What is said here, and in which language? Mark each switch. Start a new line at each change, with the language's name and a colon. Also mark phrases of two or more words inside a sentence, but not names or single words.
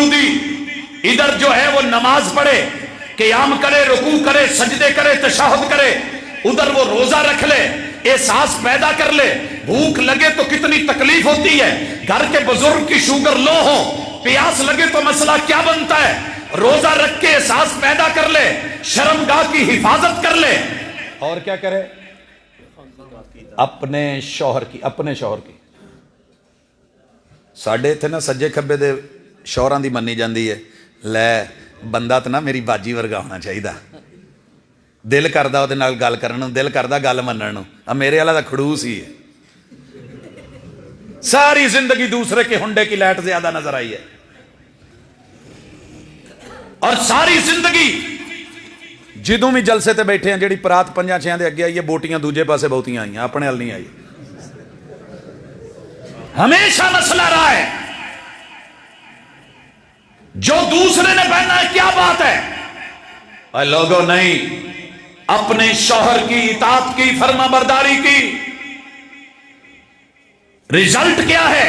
Urdu: دی، ادھر جو ہے وہ نماز پڑھے، قیام کرے، رکوع کرے، سجدے کرے، تشہد کرے، ادھر وہ روزہ رکھ لے، احساس پیدا کر لے، بھوک لگے تو کتنی تکلیف ہوتی ہے، گھر کے بزرگ کی
English: sugar low
Urdu: ہو، پیاس لگے تو مسئلہ کیا بنتا ہے، روزہ رکھ کے احساس پیدا کر لے، شرمگاہ کی حفاظت کر لے، اور کیا کرے؟ اپنے شوہر کی، اپنے شوہر کی۔
Punjabi: ساڈے تھے نا سجے کھبے دے شوہراں دی منی جاندی ہے، لے بندہ تو نا میری باجی ورگا ہونا چاہیے، دل کردا وہ نال گل کرن نوں، دل کردا گل منن نوں، میرے والا تو کھڑوس ہی ہے۔
Urdu: ساری زندگی دوسرے کے ہنڈے کی لائٹ زیادہ نظر آئی ہے، اور ساری زندگی
Punjabi: جدوں بھی جلسے تے بیٹھے ہیں، جڑی پرات 5-6 دے اگے آئی ہے، بوٹیاں دوجے پاسے بہتیاں آئی ہیں، اپنے حل نہیں آئی۔
Urdu: ہمیشہ مسئلہ رہا ہے جو دوسرے نے پہنا ہے کیا بات ہے، اے لوگوں نہیں، اپنے شوہر کی اطاعت کی، فرما برداری کی، رزلٹ کیا ہے؟